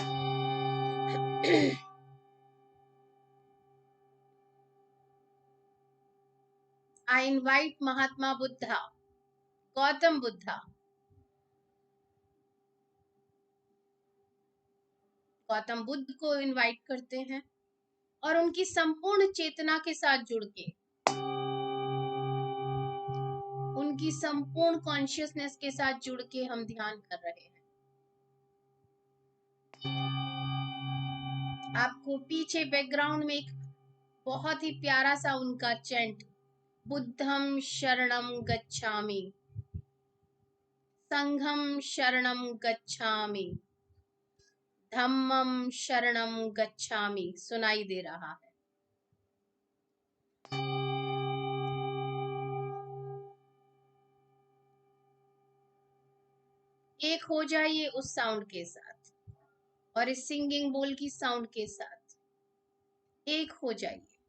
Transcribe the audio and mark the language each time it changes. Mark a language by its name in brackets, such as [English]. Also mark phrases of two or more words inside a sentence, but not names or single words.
[English] I invite [Hindi] महात्मा बुद्धा, गौतम बुद्धा, गौतम बुद्ध को इनवाइट करते हैं और उनकी संपूर्ण चेतना के साथ जुड़ के, उनकी संपूर्ण कॉन्शियसनेस के साथ जुड़ के हम ध्यान कर रहे हैं। आपको पीछे बैकग्राउंड में एक बहुत ही प्यारा सा उनका चैंट, [Pali] बुद्धम शरणम गच्छामि, संघम शरणम गच्छामि, धम्मम शरणम गच्छामि। [Hindi] सुनाई दे रहा है। एक हो जाइए उस साउंड के साथ और इस [English] singing bowl [Hindi] की साउंड के साथ एक हो जाइए।